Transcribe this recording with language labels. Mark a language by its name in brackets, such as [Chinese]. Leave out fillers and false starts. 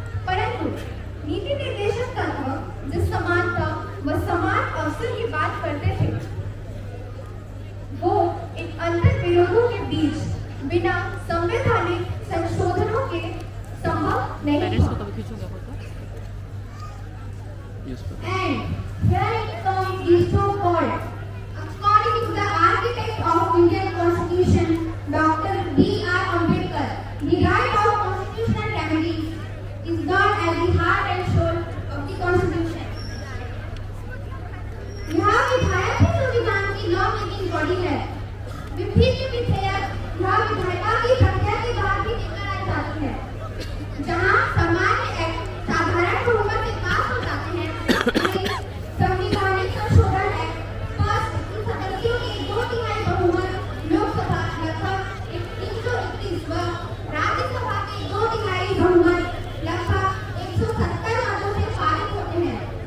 [Hindi] परंतु नीति निर्देशक तत्व जिस समानता व समान अवसर की बात करते थे, वो इन अंतर विरोधों के बीच बिना संवैधानिक संशोधनों के संभव नहीं था। [English] And here it comes the so-called, according to the architect of Indian Constitution, Dr. B.R. Ambedkar, the right of constitutional remedies is not at the heart and soul of the Constitution. [Hindi] यह विधायक ही संविधान की law making body है। विभिन्न विधेयक यह विधायिका की प्रक्रिया के बाद भी लेकर आई जाती है, जहां सामान्य एक्ट साधारण बहुमत से पास हो जाते हैं। संविधानिक संशोधन एक्ट पास सदस्यों के 2/3 बहुमत लोकसभा लगभग 331 व राज्यसभा के 2/3 बहुमत लगभग 170 मतों से पारित होते हैं।